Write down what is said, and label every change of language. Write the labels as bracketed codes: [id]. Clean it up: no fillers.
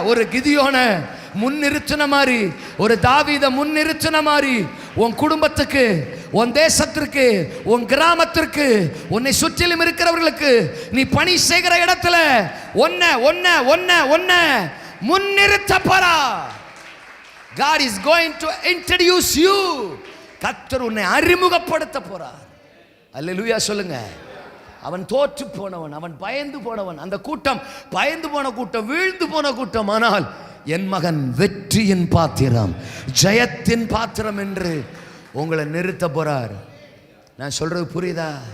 [ta] ஒரு கிதியோனை முன்னிறுத்தின மாதிரி, ஒரு தாவீத முன்னிறுத்தின மாதிரி உன் குடும்பத்துக்கு, உன் தேசத்திற்கு, உன் கிராமத்திற்கு, உன்னை சுற்றிலும் இருக்கிறவர்களுக்கு, நீ பணி செய்கிற இடத்துல ஒன்ன முன்னிறுத்த போறார். [en] God is going to introduce you. [ta] கர்த்தர் உன்னை அறிமுகப்படுத்த போறார். அல்லேலூயா சொல்லுங்க. அவன் தோற்று போனவன், அவன் பயந்து போனவன். அந்த கூட்டம் பயந்து போன கூட்டம், வீழ்ந்து போன கூட்டம். ஆனால் என் மகன் வெற்றியின் பாத்திரம், ஜெயத்தின் பாத்திரம் என்று உங்களை நிறுத்த போறார். நான் சொல்றது புரியுதா?